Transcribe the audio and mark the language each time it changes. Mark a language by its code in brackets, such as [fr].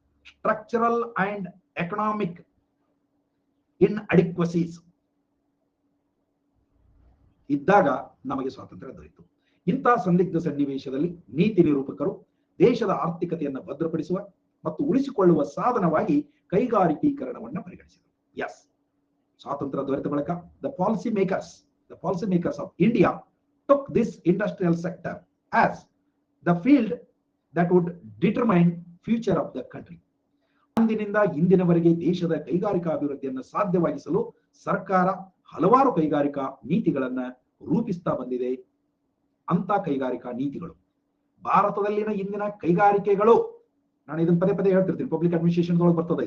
[en] structural and economic inadequacies [kn] ಇದ್ದಾಗ ನಮಗೆ ಸ್ವಾತಂತ್ರ್ಯ ದೊರೆಯಿತು. ಇಂತಹ ಸಂದಿಗ್ಧ ಸನ್ನಿವೇಶದಲ್ಲಿ ನೀತಿ ನಿರೂಪಕರು ದೇಶದ ಆರ್ಥಿಕತೆಯನ್ನು ಭದ್ರಪಡಿಸುವ ಮತ್ತು ಉಳಿಸಿಕೊಳ್ಳುವ ಸಾಧನವಾಗಿ ಕೈಗಾರಿಕೀಕರಣವನ್ನು ಪರಿಗಣಿಸಿದರು. [en] yes, [kn] ಸ್ವಾತಂತ್ರ್ಯ ದೊರೆತ ಬಳಿಕ [en] The policy makers of India took this industrial sector as the field that would determine future of the country. [kn] ಅಂದಿನಿಂದ ಇಂದಿನವರೆಗೆ ದೇಶದ ಕೈಗಾರಿಕಾ ಅಭಿವೃದ್ಧಿಯನ್ನು ಸಾಧ್ಯವಾಗಿಸಲು ಸರ್ಕಾರ ಹಲವಾರು ಕೈಗಾರಿಕಾ ನೀತಿಗಳನ್ನ ರೂಪಿಸ್ತಾ ಬಂದಿದೆ. ಅಂತ ಕೈಗಾರಿಕಾ ನೀತಿಗಳು ಭಾರತದಲ್ಲಿನ ಇಂದಿನ ಕೈಗಾರಿಕೆಗಳು, ನಾನು ಇದನ್ನ ಪದೇ ಪದೇ ಹೇಳ್ತಿರ್ತೀನಿ, ಪಬ್ಲಿಕ್ ಅಡ್ಮಿನಿಸ್ಟ್ರೇಷನ್ ಒಳಗೆ ಬರ್ತದೆ.